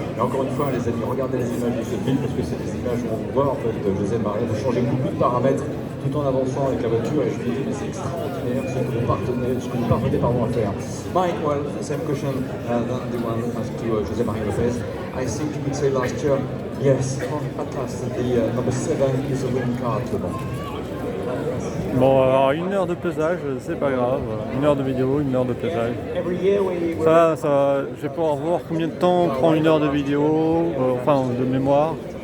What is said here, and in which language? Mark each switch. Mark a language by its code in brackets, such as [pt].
[fr] Et encore une fois, les amis, regardez les images de ce film parce que c'est des images où on voit en fait José Maria vous changer beaucoup de paramètres tout en avançant avec la voiture. Et je me dis, mais c'est extraordinaire ce que vous parvenez à faire. [en] Mike, well, same question than the one asked to José Maria Lopez. I think you could say last year, yes, at last, the number 7 is a winning car at Le Mans. [fr] Bon, alors 1 heure de pesage, c'est pas grave. 1 heure de vidéo, 1 heure de pesage. Ça, je vais pouvoir voir combien de temps prend 1 heure de vidéo, enfin de mémoire.